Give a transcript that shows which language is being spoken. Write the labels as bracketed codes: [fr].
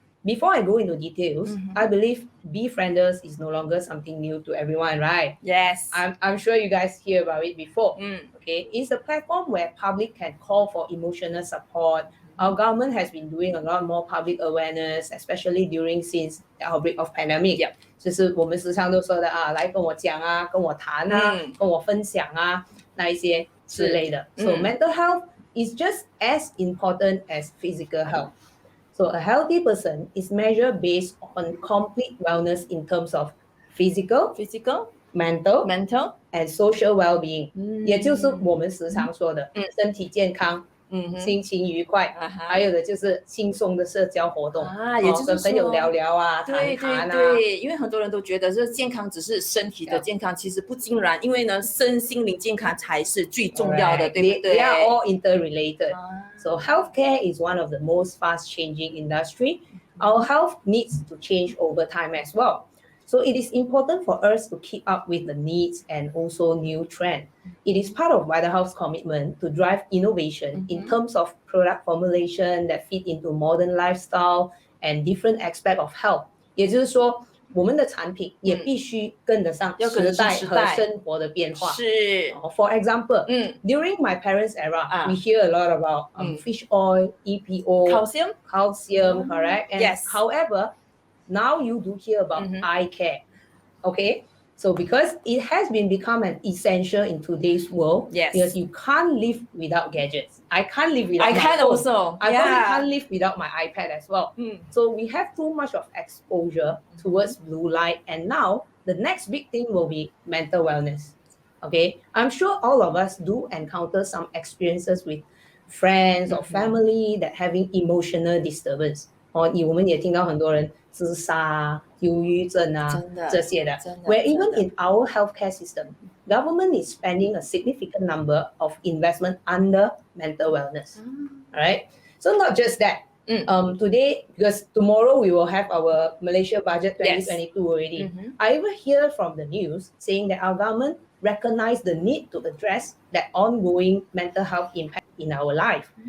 [en] Before I go into details, I believe Befrienders is no longer something new to everyone, right? Yes. I'm sure you guys hear about it before. Okay, it's a platform where public can call for emotional support. Our government has been doing a lot more public awareness, especially since the outbreak of pandemic. [zh] 就是我们时常都说的来跟我讲啊，跟我谈啊，跟我分享啊，那一些之类的。 [en] So mental health is just as important as physical health. So a healthy person is measured based on complete wellness in terms of physical, mental, and social well-being. [zh] 也就是我们时常说的身体健康，心情愉快，还有的就是轻松的社交活动也就是跟朋友聊聊啊，谈谈啊。对，因为很多人都觉得这健康只是身体的健康，其实不尽然，因为呢，身心灵健康才是最重要的，对不对？ [en] They are all interrelated. So healthcare is one of the most fast-changing industry. Our health needs to change over time as well. So it is important for us to keep up with the needs and also new trends. It is part of VitaHealth's commitment to drive innovation in terms of product formulation that fit into modern lifestyle and different aspects of health. [zh] 也就是说我们的产品也必须跟得上时代和生活的变化。是。 [en] For example, during my parents' era, we hear a lot about fish oil, EPO, calcium, correct? And Yes. However, now you do hear about eye care. Okay, so because it has been become an essential in today's world, yes, because you can't live without gadgets. I can't live without I my can phone. also. I probably can't live without my iPad as well. So we have too much of exposure towards blue light, and now the next big thing will be mental wellness. Okay, I'm sure all of us do encounter some experiences with friends or family that having emotional disturbance. [zh] 我们也听到很多人自杀、忧郁症啊这些的。 [en] Where even in our healthcare system, government is spending a significant number of investment under mental wellness. All right. So not just that. Today, because tomorrow we will have our Malaysia budget 2022 already. I even hear from the news saying that our government recognize the need to address that ongoing mental health impact in our life.